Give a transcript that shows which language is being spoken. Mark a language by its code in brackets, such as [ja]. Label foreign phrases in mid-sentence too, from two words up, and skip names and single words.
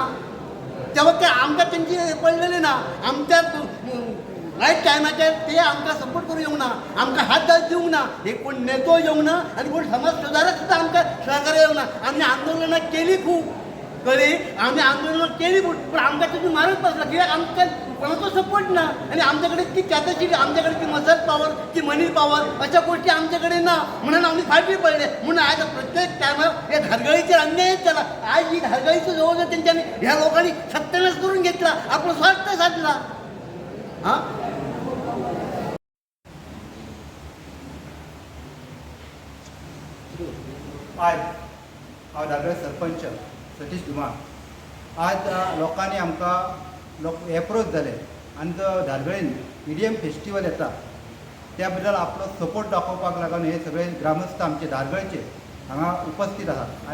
[kok] तेव्हा ते आमकां त्यांची पडलेले ना. आमच्या रायट टायमाचेर ते आमकां सपोर्ट करूं येवंक ना, आमकां हात दिवंक ना. हे कोण नेतो येवंक ना आनी कोण समाज सुदारक सुद्दां आमकां सहकार्य येवंक ना. आमी आंदोलनां केली खूब कळ्ळी, आम्ही आंदोलनां केली पण आमकां तितून मारत बसला. [mr] कित्याक आमकां कोणाचो सपोर्ट ना आणि आमच्याकडे ती कॅपॅसिटी, आमच्याकडे ती [en] muscle power, [mr] ती [en] money power [mr] अशा गोष्टी आमच्याकडे ना. म्हणून आम्ही फाटी पडले. म्हणून आज प्रत्येक टायमार या धारगळीचेर अन्यायच झाला. आज ही धारगळीचं जवळ त्यांच्यानी ह्या लोकांनी सत्यानाश करून घेतला, आपला स्वार्थ साधला. हां [kok] आज हांव धारगळे सरपंच सतीश धुमाळ. आज लोकांनी आमकां एप्रोच जाले आनी जो धारगळेन मिडियम फेस्टिवल येता त्या बद्दल आपलो सपोर्ट दाखोवपाक लागून हे सगळे ग्रामस्थ आमचे धारगळचे हांगा उपस्थित आसात.